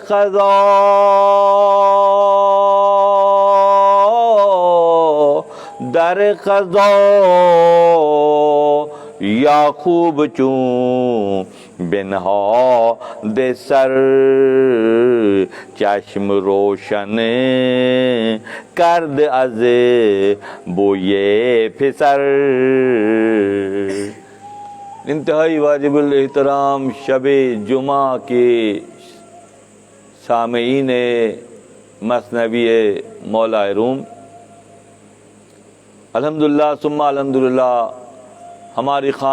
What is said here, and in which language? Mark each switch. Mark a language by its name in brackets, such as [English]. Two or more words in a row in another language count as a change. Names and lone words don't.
[Persian] قضا یعقوب چون بنهاد سر، چشم روشن کرد از بوی پسر۔ [Urdu] انتہائی واجب الاحترام شب جمعہ کے سامعین مثنوی مولا روم، [Arabic] الحمدللہ ثم الحمدللہ [Urdu] ہماری